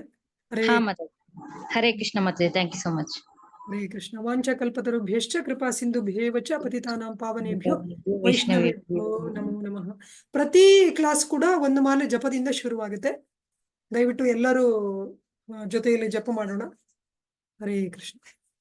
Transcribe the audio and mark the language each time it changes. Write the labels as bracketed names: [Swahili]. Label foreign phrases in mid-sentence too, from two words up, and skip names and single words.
[Kannada] ಹಾ ಮಾತಾಡಿ. ಹರೇ ಕೃಷ್ಣ ಮಾತಾಡಿ. [English] thank you so much. [Kannada] ಹರೇ ಕೃಷ್ಣ. [Sanskrit] ವಾಂಛಕಲ್ಪತರುಭ್ಯಶ್ಚ ಕೃಪಾ ಸಿಂಧುಭ್ಯೇವ ಚ ಪತಿತಾನಾಂ ಪಾವನೇಭ್ಯೋ ವೈಷ್ಣವೇಭ್ಯೋ ನಮೋ ನಮಃ. [Kannada] ಪ್ರತಿ ಕ್ಲಾಸ್ ಕೂಡ ಒಂದು ಮಾಲೆ ಜಪದಿಂದ ಶುರುವಾಗುತ್ತೆ. ದಯವಿಟ್ಟು ಎಲ್ಲರೂ ಜೊತೆಯಲ್ಲಿ ಜಪ ಮಾಡೋಣ. ಹರೇ ಕೃಷ್ಣ.